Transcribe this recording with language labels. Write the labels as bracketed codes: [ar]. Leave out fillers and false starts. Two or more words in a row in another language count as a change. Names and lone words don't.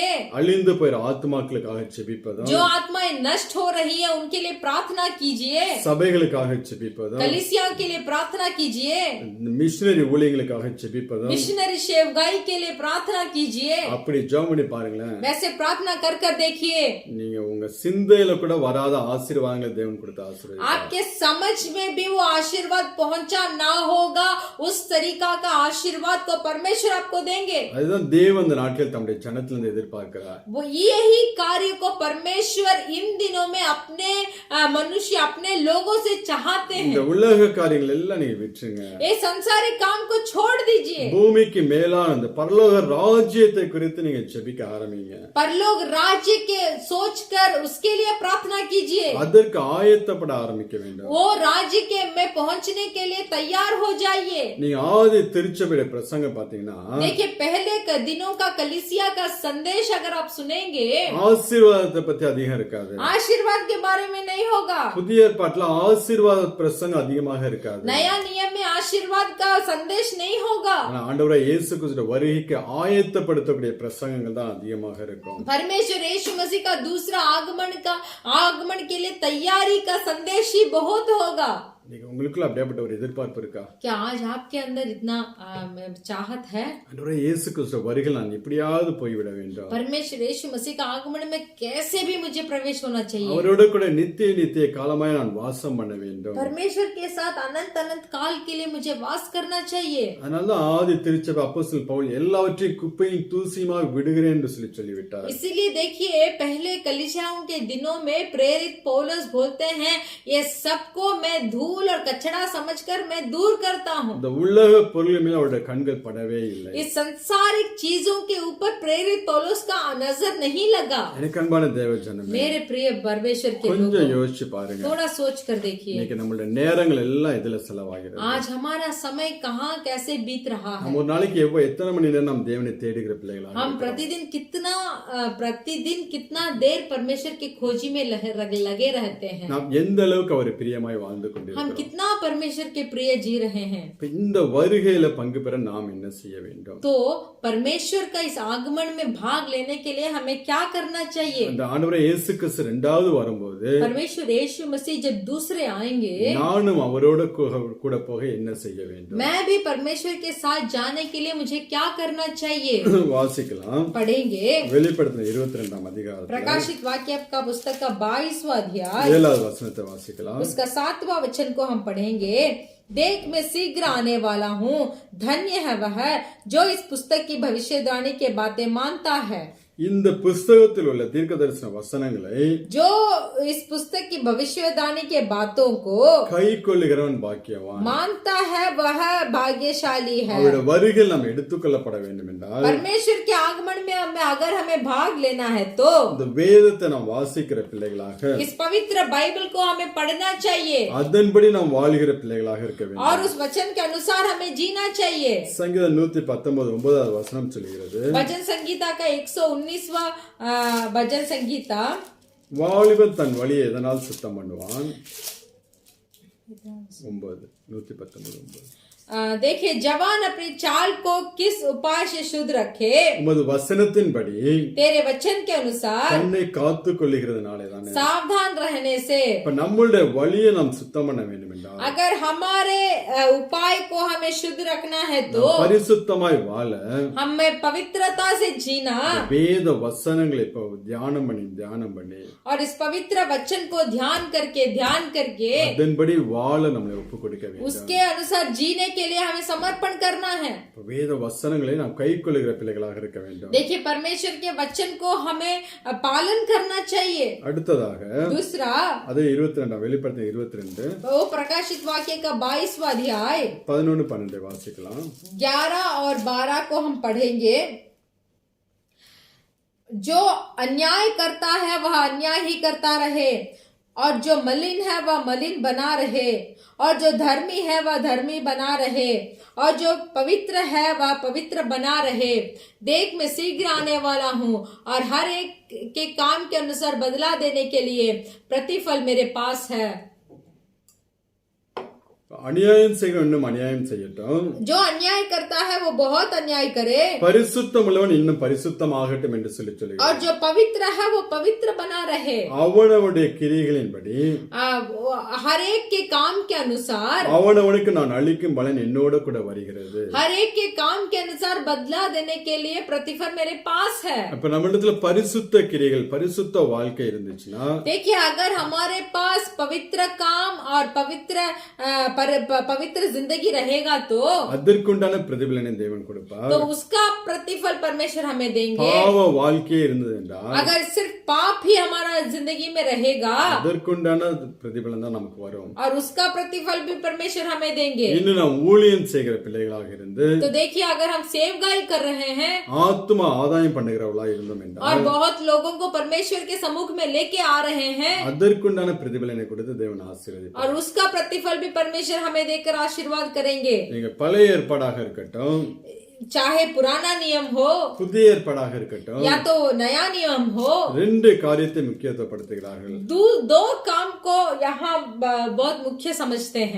[ta] அழிந்து போயிற ஆத்மாக்களுக்காக ஜெபிப்பதும் [hi] जो आत्माएं नष्ट हो रही है उनके लिए प्रार्थना कीजिए। [ta] சபைகளுக்காக ஜெபிப்பதும் [hi] कलीसिया के लिए प्रार्थना कीजिए। [ta] மிஷனரி ஊழியங்களுக்காக ஜெபிப்பதும் [hi] मिशनरी सेवकाई के लिए प्रार्थना कीजिए। [ta] அப்படி ஜெபம் பண்ணி பாருங்களேன். [hi] वैसे प्रार्थना कर कर देखिए, [ta] நீங்க உங்க சிந்தையில கூட வராத ஆசீர்வாதங்களை தேவன் கொடுத்த ஆசீர்வாதம். [hi] आपके समझ में भी वो आशीर्वाद पहुंचा ना होगा, उस तरीका का आशीर्वाद को परमेश्वर आपको देंगे। [ta] அதுதான் தேவன் இந்த நாட்கள் தம்முடைய ஜனத்திலிருந்து எதிர்பார்க்கிறார். [hi] वो यही कार्य को परमेश्वर इन दिनों में अपने मनुष्य अपने लोगों से चाहते [ta] இந்த [hi] हैं। [ta] உலக காரியங்கள் எல்லாம் நீங்க விட்டுருங்க. [hi] ये संसारिक काम को छोड़ दीजिए। [ta] பூமிக்கு மேலான இந்த பரலோக ராஜ்யத்தை குறித்து நீங்க ஜெபிக்க ஆரம்பிங்க. [hi] परलोक राज्य के सोचकर उसके लिए प्रार्थना कीजिए। [ta] அதற்கு ஆயத்தப்பட ஆரம்பிக்க வேண்டும். [hi] वो राज्य के में पहुंचने के लिए तैयार हो जाइए। [ta] நீங்க ஆதி திருச்சபையுடைய பிரசங்கம் பாத்தீங்கன்னா [hi] देखिए पहले दिनों का कलीसिया का संदेश अगर आप सुनेंगे [ta] ஆசீர்வாதத்தை பத்தி அதிகம் இருக்காது. [hi] आशीर्वाद के बारे में नहीं होगा। [ta] புதிய ஏற்பாட்டுல ஆசீர்வாத பிரசங்கம் அதிகமாக இருக்காது. [hi] नया नियम में आशीर्वाद का संदेश नहीं होगा। [ta] ஆனா ஆண்டவராய் இயேசு கிறிஸ்துவோட வருகைக்கு ஆயத்தப்படுத்தக்கூடிய பிரசங்கங்கள் தான் அதிகமாக இருக்கும். [hi] परमेश्वर यीशु मसीह का दूसरा आगमन के लिए तैयारी का संदेश ही बहुत होगा. [ta] நீங்க உங்களுக்குள்ள அப்படியேப்பட்ட ஒரு எதிர்பார்ப்பு இருக்கா? [hi] क्या आज आपके अंदर इतना चाहत है? [ta] ஆண்டவராய் இயேசு கிறிஸ்துவோட வருகையில் நான் எப்படியாவது போய்விட வேண்டும். [hi] परमेश्वर यीशु मसीह का आगमन में कैसे भी मुझे प्रवेश होना चाहिए. [ta] அவரோட கூட நித்திய காலமாய் நான் வாசம் பண்ண வேண்டும். [hi] परमेश्वर के साथ अनंत काल के लिए मुझे वास करना चाहिए. [ta] அதனால ஆதி திருச்சபை அப்போஸ்தலன் பவுல் எல்லாவற்றையும் குப்பையும் தூசியுமாக விடுகிறேன் என்று சொல்லிவிட்டார். [hi] इसीलिए देखिए पहले कलीसियाओं के दिनों में प्रेरित पौलुस बोलते हैं ये सबको मैं धूल और कचरा समझकर मैं दूर करता हूँ. [ta] இந்த உலக பொருள் மேல அவருடைய கண்கள் படவே இல்லை. [hi] इस संसारिक चीजों के ऊपर प्रेरित पौलुस का नजर नहीं लगा. [ta] எனக்கு அன்பான தேவஜனமே, [hi] मेरे प्रिय परमेश्वर के लोगों, [ta] கொஞ்சம் யோசிச்சு பாருங்க. [hi] थोड़ा सोच कर देखिए [ta] இன்னைக்கு நம்மளுடைய நேரங்கள் எல்லாம் இதுல செலவாகிறது. [hi] आज हमारा समय कहाँ कैसे बीत रहा है. [ta] நம்ம ஒரு நாளைக்கு எத்தனை மணி நேரம் நாம் தேவனை தேடுகிற பிள்ளைகளா? [hi] हम प्रतिदिन कितना देर परमेश्वर की खोजी में लगे रहते हैं. [ta] நாம் எந்த அளவுக்கு அவர் பிரியமாய் வாழ்ந்து கொண்டிருக்கிறோம்? [hi] हम कितना परमेश्वर के प्रिय जी रहे हैं. [ta] இந்த வருகையில பங்கு பெற நாம் என்ன செய்ய வேண்டும்? [hi] तो परमेश्वर का इस आगमन में भाग लेने के लिए हमें क्या करना चाहिए? [ta] அந்த ஆண்டவரே இயேசு கிறிஸ்து இரண்டாவது வரும்போது [hi] परमेश्वर यीशु मसीह जब दूसरे आएंगे [ta] நானும் அவரோட கூட போக என்ன செய்ய வேண்டும்? [hi] मैं भी परमेश्वर के साथ जाने के लिए मुझे क्या करना चाहिए? [ta] வாசிக்கலாம். [hi] पढ़ेंगे [ta] வெளிப்படுத்தின 22ஆம் அதிகாரம் [hi] प्रकाशित वाक्य का पुस्तक का 22वां अध्याय [ta] 7வது வசனத்தை வாசிக்கலாம். [hi] उसका 7वां वचन को हम पढ़ेंगे. देख मैं शीघ्र आने वाला हूँ, धन्य है वह जो इस पुस्तक की भविष्यवाणी के बातें मानता है. [ta] இந்த புஸ்தகத்தில் உள்ள தீர்க்கதரிசன வசனங்களை [hi] जो इस पुस्तक की भविष्यवाणी के बातों को [ta] கைக்கொள்ளுகிறவன் பாக்கியவான். [hi] मानता है वह भाग्यशाली है. [ta] அவருடைய வருகையில் நாம் எடுத்துக்கொள்ளப்பட வேண்டும் என்றால் [hi] परमेश्वर के आगमन में अगर हमें भाग लेना है तो [ta] இந்த வேதத்தை நாம் வாசிக்கிற பிள்ளைகளாக, [hi] इस पवित्र बाइबल को हमें पढ़ना चाहिए [ta] அதன்படி நாம் வாழ்கிற பிள்ளைகளாக இருக்க வேண்டும். [hi] और उस वचन के अनुसार हमें जीना चाहिए. [ta] சங்கீதம் 119 9வது வசனம் சொல்கிறது, [hi] भजन संगीता का 119वां भजन संगीता, [ta] வாலிபன் தன் வழியை எதனால் சுத்தம் பண்ணுவான்? [hi] 119 देखिए जवान अपनी चाल को किस उपाय से शुद्ध रखे? [ta] உமது வசனத்தின்படி [hi] तेरे वचन के अनुसार [ta] தன்னை காத்துக் கொள்ளுகிறதுனாலே தானே. [hi] सावधान रहने से. [ta] இப்ப நம்மளுடைய வழியை நாம் சுத்தம் பண்ண வேண்டும் என்றால், [hi] अगर हमारे उपाय को हमें शुद्ध रखना है तो [ta] பரிசுத்தமாய் வாழ [hi] हमें पवित्रता से जीना [ta] வேத வசனங்களை இப்போ தியானம் பண்ணி [hi] और इस पवित्र वचन को ध्यान करके [ta] அதன்படி வாழ நம்மளை ஒப்பு கொடுக்க வேண்டும். [hi] उसके अनुसार जीने के लिए हमें समर्पण करना है. [ta] வேத வசனங்களை நாம் கைக்கொள்ளுகிற பிள்ளைகளாக இருக்க வேண்டும். [hi] देखिए परमेश्वर के वचन को हमें पालन करना चाहिए. [ta] அடுத்ததாக [hi] दूसरा [ta] அதே 22 வெளிப்படுத்தின 22 [hi] वो प्रकाशित वाक्य का 22वां अध्याय [ta] 11-12 வாசிக்கலாம். [hi] 11 और 12 को हम पढ़ेंगे. जो अन्याय करता है वह अन्याय ही करता रहे, और जो मलिन है वह मलिन बना रहे, और जो धर्मी है वह धर्मी बना रहे, और जो पवित्र है वह पवित्र बना रहे. देख मैं शीघ्र आने वाला हूँ, और हर एक के काम के अनुसार बदला देने के लिए प्रतिफल मेरे पास है. [ta] அநியாயம் செய்கிறவன் இன்னும் அநியாயம் செய்யட்டும், [hi] जो अन्याय करता है वो बहुत अन्याय करे, [ta] பரிசுத்தம் உள்ளவன் இன்னும் பரிசுத்தமாகட்டும் என்று சொல்லுகிறார். [hi] और जो पवित्र है वो पवित्र बना रहे. [ta] அவனவனுடைய கிரியைகளின்படி [hi] हर एक के काम के अनुसार [ta] அவனவனுக்கு நான் அளிக்கும் பலன் என்னோட கூட வருகிறது. [hi] हर एक के काम के अनुसार बदला देने के लिए प्रतिफल मेरे पास है. [ta] அப்ப நம்ம இடத்துல பரிசுத்த கிரியைகள் பரிசுத்த வாழ்க்கை இருந்துச்சுன்னா, [hi] देखिए अगर हमारे पास पवित्र काम और पवित्र जिंदगी रहेगा तो [ta] அதற்குண்டான பிரதிபலனை தேவன் கொடுப்பார். [hi] तो उसका प्रतिफल परमेश्वर हमें देंगे. [ta] பாவ வாழ்க்கையே இருந்தது என்றால் [hi] अगर सिर्फ पाप ही हमारा जिंदगी में रहेगा [ta] அதற்குண்டான பிரதிபலன் தான் நமக்கு வரும். [hi] और उसका प्रतिफल भी परमेश्वर हमें देंगे. [ta] இன்னும் நாம் ஊழியம் செய்கிற பிள்ளைகளாக இருந்து [hi] तो देखिए अगर हम सेवगाई कर रहे हैं [ta] ஆத்மா ஆதாயம் பண்ணுகிறவளா இருந்தோம் என்றால் [hi] और बहुत लोगों को परमेश्वर के सम्मुख में लेके आ रहे हैं, [ta] அதற்குண்டான பிரதிபலனை கொடுத்து தேவன் ஆசீர்வதிப்பார். [hi] और उसका प्रतिफल भी परमेश्वर हमें देकर आशीर्वाद करेंगे. [ta] நீங்க பழைய ஏற்பாடாக இருக்கட்டும், [hi] चाहे पुराना नियम हो [ta] புதிய ஏற்பாடாக இருக்கட்டும் [hi] या तो नया नियम हो, [ta] ரெண்டு காரியத்தை முக்கியத்துவப்படுத்துகிறார்கள். [hi] दो काम को यहाँ बहुत मुख्य समझते हैं.